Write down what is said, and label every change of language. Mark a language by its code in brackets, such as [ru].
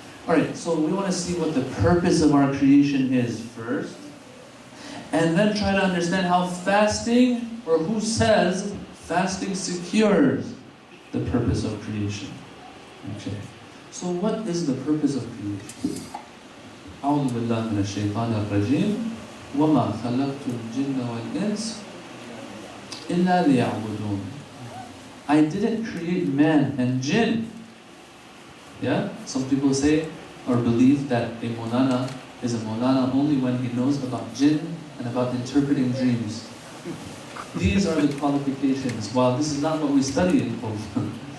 [en] Alright, so we want to see what the purpose of our creation is first, and then try to understand how fasting, or who says fasting secures the purpose of creation. Okay, so what is the purpose of creation? [ar] أعوذ بالله من الشيطان الرجيم وما خلقت الجن والإنس إلا ليعبدون. [en] I didn't create man and jinn. Yeah? Some people say or believe that a Maulana is a Maulana only when he knows about jinn and about interpreting dreams. These are the qualifications. While this is not what we study in Qur'an.